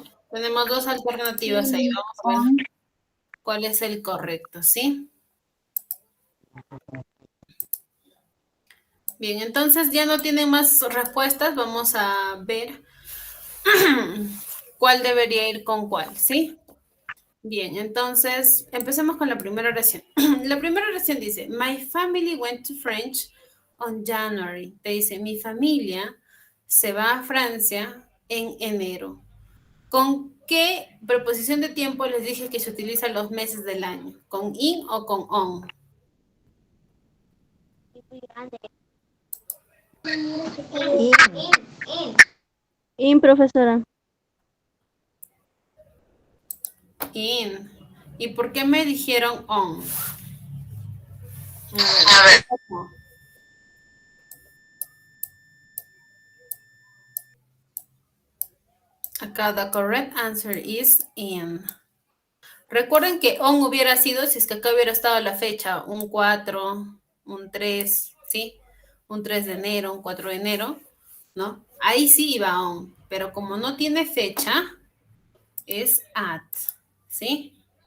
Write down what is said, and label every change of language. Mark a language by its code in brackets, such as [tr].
[es] Tenemos dos alternativas ahí. Vamos a ver cuál es el correcto, ¿sí? Bien, entonces ya no tienen más respuestas. Vamos a ver cuál debería ir con cuál, ¿sí? Bien, entonces empecemos con la primera oración. [en] La primera oración dice, my family went to French on January. [es] Te dice, mi familia se va a Francia en enero. ¿Con qué preposición de tiempo les dije que se utilizan los meses del año? ¿Con in o con on? In, profesora. In. ¿Y por qué me dijeron on? A ver. [en] Acá the correct answer is in. [es] Recuerden que on hubiera sido si es que acá hubiera estado la fecha, un 4, un 3, ¿sí? Un 3 de enero, un 4 de enero, ¿no? Ahí sí va on, pero como no tiene fecha, es at, ¿sí?